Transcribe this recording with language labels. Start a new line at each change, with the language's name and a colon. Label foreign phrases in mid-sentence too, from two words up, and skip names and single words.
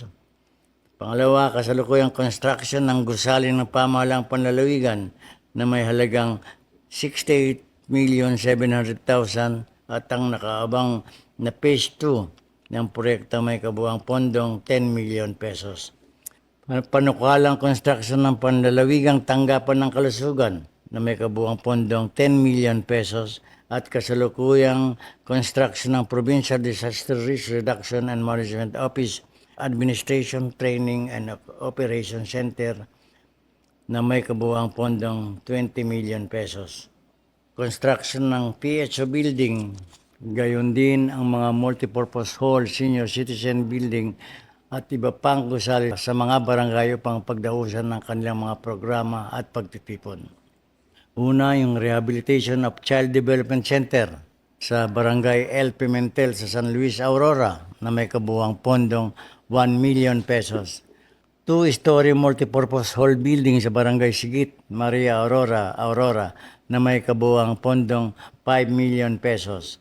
Filipino: Pangalawa, kasalukuyang construction ng gusali ng pamahalaang panlalawigan na may halagang 68,700,000 at ang nakaabang na phase 2 ng proyekto may kabuuang pondong 10 million pesos. Panukalang construction ng panlalawigang tanggapan ng kalusugan na may kabuuang pondong 10 million pesos at kasalukuyang construction ng Provincial Disaster Risk Reduction and Management Office Administration Training and Operation Center na may kabuuang pondong 20 million pesos. Construction ng PHO building, gayon din ang mga multipurpose hall,
English: senior citizen building
Filipino: at iba pang gusali sa mga barangay upang pagdausan ng kanilang mga programa at pagtitipon. Una, yung Rehabilitation of Child Development Center sa Barangay El Pimentel sa San Luis, Aurora na may kabuuang pondong 1 million pesos. 2-story
English: multipurpose hall building
Filipino: sa Barangay Sigit, Maria Aurora na may kabuuang pondong 5 million pesos.